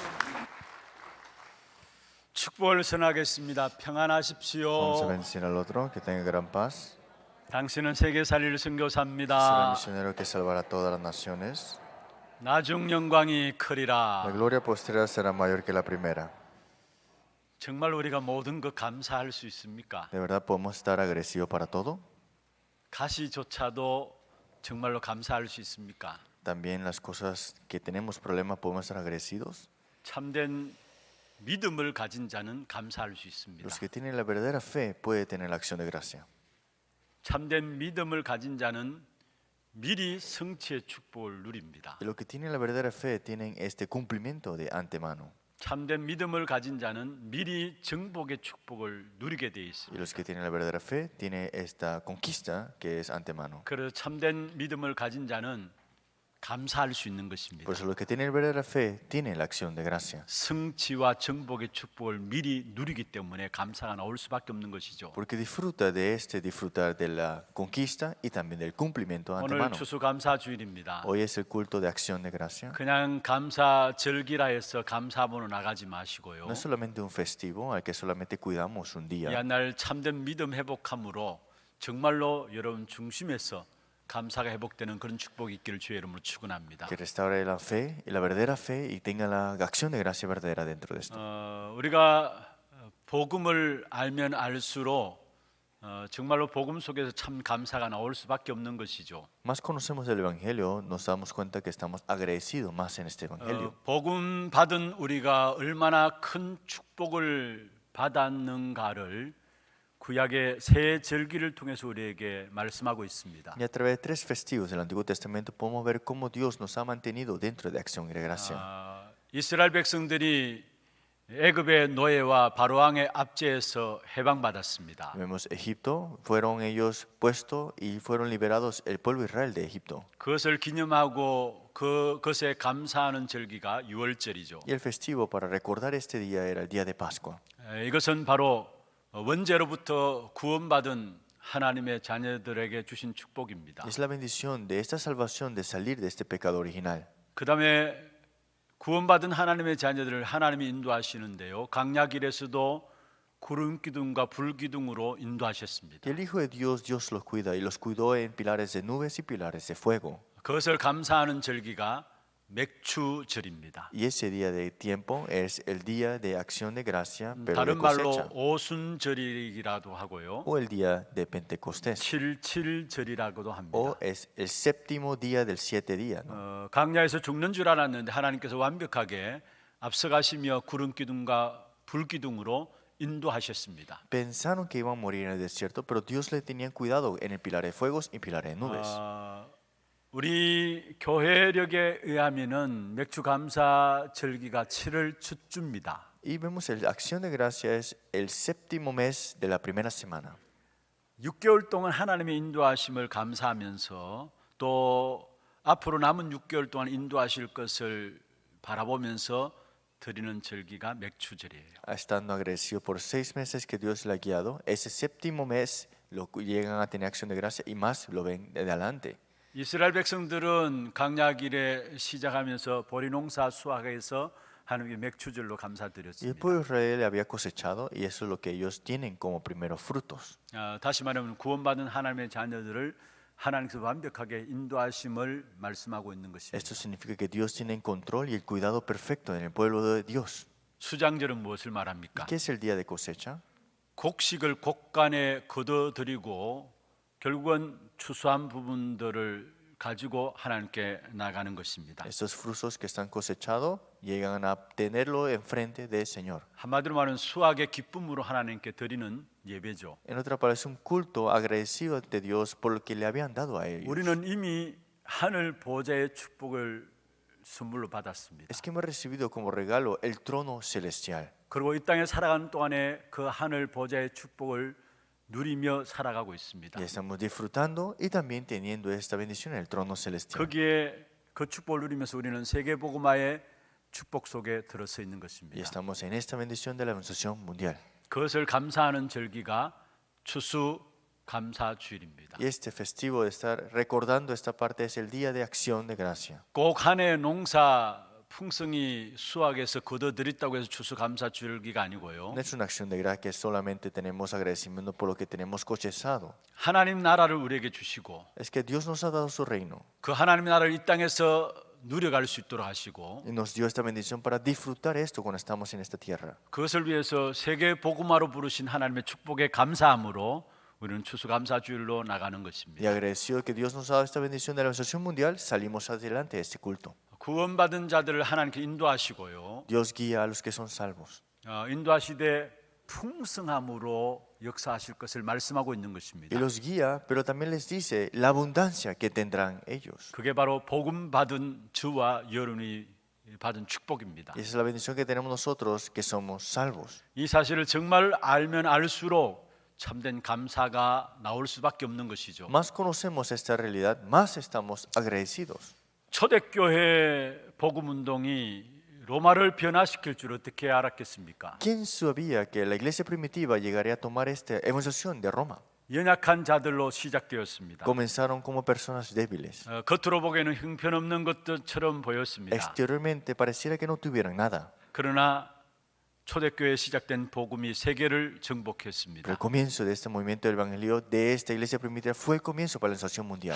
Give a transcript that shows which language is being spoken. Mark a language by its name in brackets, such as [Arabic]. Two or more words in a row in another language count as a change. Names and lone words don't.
[Korean] 축복을 선하겠습니다. [Spanish] Vamos a [Korean] 평안하십시오. [Spanish] bendecir al otro, que tenga gran paz. [Korean] 당신은 세계 살릴 [Spanish] Será [Korean] 선교사입니다. [Spanish] misionero que salvará a todas las naciones. [Korean] 나중 영광이 [Spanish] La [Korean] 크리라. [Spanish] gloria posterior será mayor que la primera. [Korean] 정말 우리가 모든 것 감사할 수 있습니까? [Spanish] ¿De verdad podemos estar agradecidos para todo? [Korean] 가시조차도 정말로 감사할 수 있습니까? [Spanish] También las cosas que tenemos problemas podemos estar agradecidos. [Korean] 참된 믿음을 가진 자는 감사할 수 있습니다. [Spanish] Los que tienen la verdadera fe pueden tener la acción de gracia. [Korean] 참된 믿음을 가진 자는 미리 성취의 축복을 누립니다. [Spanish] Y los que tienen la verdadera fe tienen este cumplimiento de antemano. [Korean] 참된 믿음을 가진 자는 미리 정복의 축복을 누리게 되어 [Spanish] Y [Korean] 있습니다. [Spanish] los que tienen la verdadera fe tienen esta conquista que es antemano. [Korean] 그래서 참된 믿음을 가진 자는 감사할 수 있는 것입니다. [Spanish] Por eso los que tienen la verdadera fe tienen la acción de gracia. [Korean] 성취와 정복의 축복을 미리 누리기 때문에 감사가 나올 수밖에 없는 것이죠. [Spanish] Porque disfruta de disfrutar de la conquista y también del cumplimiento [Korean] 오늘 [Spanish] antemano. [Korean] 추수감사 주일입니다. [Spanish] Hoy es el culto de acción de gracia. [Korean] 그냥 감사 절기라 해서 감사문으로 나가지 마시고요. [Spanish] No es solamente un festivo al que solamente cuidamos un día. [Korean] 이날 참된 믿음 회복함으로 정말로 여러분 중심에서 감사가 회복되는 그런 축복이 있기를 주의 이름으로 축원합니다. [Spanish] Que restaure la fe y la verdadera fe y tenga la acción de gracia verdadera dentro de esto. [Korean] 우리가 복음을 알면 알수록 정말로 복음 속에서 참 감사가 나올 수밖에 없는 것이죠. [Spanish] Más conocemos el Evangelio, nos damos cuenta que estamos agradecidos más en este Evangelio. [Korean] 복음 받은 우리가 얼마나 큰 축복을 받았는가를 구약의 새 절기를 통해서 우리에게 말씀하고 있습니다. [Spanish] Y a través de 3 festivos del Antiguo Testamento podemos ver cómo Dios nos ha mantenido dentro de acción y de gracia. [Korean] 이스라엘 백성들이 애굽의 노예와 바로왕의 압제에서 해방받았습니다. [Spanish] Vemos Egipto, fueron ellos puestos y fueron liberados el pueblo de Israel de Egipto. [Korean] 그것을 기념하고 그것에 감사하는 절기가 유월절이죠. [Spanish] Y el festivo para recordar este día era el día de Pascua. [Korean] 이것은 바로 원죄로부터 구원받은 하나님의 자녀들에게 주신 축복입니다. [Spanish] Es la bendición de esta salvación de salir de este pecado original. [Korean] 그다음에 구원받은 하나님의 자녀들을 하나님이 인도하시는데요. 강야길에서도 구름 기둥과 불 기둥으로 인도하셨습니다. [Spanish] Y el Hijo de Dios, Dios los cuida y los cuidó en pilares de nubes y pilares de fuego. [Korean] 그것을 감사하는 절기가 맥추절입니다. [Spanish] Y ese día de tiempo es el día de acción de gracia, pero de [Korean] 다른 말로 [Spanish] cosecha. [Korean] 오순절이라도 하고요. [Spanish] O el día de Pentecostés. [Korean] 칠칠절이라고도 합니다. [Spanish] O es el séptimo día del 7 días. ¿no? [Korean] 강야에서 죽는 줄 알았는데 하나님께서 완벽하게 앞서가시며 구름 기둥과 불 기둥으로 인도하셨습니다. [Spanish] Pensaron que iban a morir en el desierto, pero Dios le tenía cuidado en el pilar de fuegos y pilar de nubes. [Korean] 우리 교회력에 의하면은 맥주 감사 절기가 7월 첫주입니다. [Spanish] Y vemos la acción de gracia es el séptimo mes de la primera semana. [Korean] 6개월 동안 하나님의 인도하심을 감사하면서 또 앞으로 남은 6개월 동안 인도하실 것을 바라보면서 드리는 절기가 맥주절이에요. [Spanish] Estando agradecido por 6 meses que Dios le ha guiado, ese séptimo mes lo llegan a tener acción de gracia y más lo ven de adelante. [Korean] 이스라엘 백성들은 강야길에 시작하면서 보리농사 수확해서 하나님께 맥주절로 [Spanish] Y el [Korean] 감사드렸습니다. [Spanish] pueblo de Israel había cosechado y eso es lo que ellos tienen como primeros frutos. [Korean] 다시 말하면 구원받은 하나님의 자녀들을 하나님께서 완벽하게 인도하심을 말씀하고 있는 것입니다. [Spanish] Esto significa que Dios tiene el control y el cuidado perfecto en el pueblo de Dios. [Korean] 수장절은 무엇을 [Spanish] ¿Y [Korean] 말합니까? [Spanish] qué es el día de cosecha? [Korean] 곡식을 곡간에 걷어들이고 결국은 추수한 부분들을 가지고 하나님께 나가는 것입니다. [Spanish] Estos frutos que están cosechados llegan a tenerlo enfrente del Señor. [Korean] 한마디로 말하면 수확의 기쁨으로 하나님께 드리는 예배죠. [Spanish] En otra palabra, es un culto agradecido ante Dios por lo que le habían dado a ellos. [Korean] 우리는 이미 하늘 보좌의 축복을 선물로 받았습니다. [Spanish] Es que hemos recibido como regalo el trono celestial. [Korean] 그리고 이 땅에 살아가는 동안에 그 하늘 보좌의 축복을 누리며 살아가고 있습니다. [Spanish] Y estamos disfrutando y también teniendo esta bendición en el trono celestial. [Korean] 거기에 그 축복을 누리면서 우리는 세계 복음화의 축복 속에 들어서 있는 [Spanish] Y [Korean] 것입니다. [Spanish] estamos en esta bendición de la evangelización mundial. [Korean] 그것을 감사하는 절기가 추수 감사 주일입니다. [Spanish] Y este festivo de estar recordando esta parte es el día de acción de gracia. [Korean] 꼭 한 해 농사 풍성이 수확해서 거둬들였다고 해서 추수 감사 주일기가 아니고요. [Spanish] No es una acción de gracia que solamente tenemos agradecimiento por lo que tenemos cosechado. [Korean] 하나님 나라를 우리에게 주시고 [Spanish] Es que Dios nos ha dado su reino [Korean] 그 하나님 나라를 이 땅에서 누려갈 수 있도록 하시고 [Spanish] y nos dio esta bendición para disfrutar esto cuando estamos en esta tierra. [Korean] 그것을 위해서 세계 복음화로 부르신 하나님의 축복에 감사함으로 우리는 추수 감사 주일로 나가는 [Spanish] Y [Korean] 것입니다. [Spanish] agradecido que Dios nos ha dado esta bendición de la evangelización mundial, salimos adelante de este culto. [Korean] 구원받은 자들을 하나님께 인도하시고요. [Spanish] Dios guía a los que son salvos. [Korean] 인도하시되 풍성함으로 역사하실 것을 말씀하고 있는 것입니다. [Spanish] Y los guía, pero también les dice la abundancia que tendrán ellos. [Korean] 그게 바로 복음 받은 저와 여러분이 받은 축복입니다. [Spanish] Y esa es la bendición que tenemos nosotros que somos salvos. [Korean] 이 사실을 정말 알면 알수록 참된 감사가 나올 수밖에 없는 것이죠. [Spanish] Más conocemos esta realidad, más estamos agradecidos. [Korean] 초대교회 복음 운동이 로마를 변화시킬 줄 어떻게 알았겠습니까? [Spanish] ¿Quién sabía que la iglesia primitiva llegaría a tomar esta evangelización de Roma? [Korean] 연약한 자들로 시작되었습니다. [Spanish] Comenzaron como personas débiles. [Korean] 겉으로 보기에는 형편없는 것들처럼 보였습니다. [Spanish] Exteriormente pareciera que no tuvieran nada. [Korean] 그러나 초대교회에 시작된 복음이 세계를 [Spanish] Pero [Korean] 정복했습니다. [Spanish] el comienzo de este movimiento del evangelio de esta iglesia primitiva fue el comienzo para la evangelización mundial.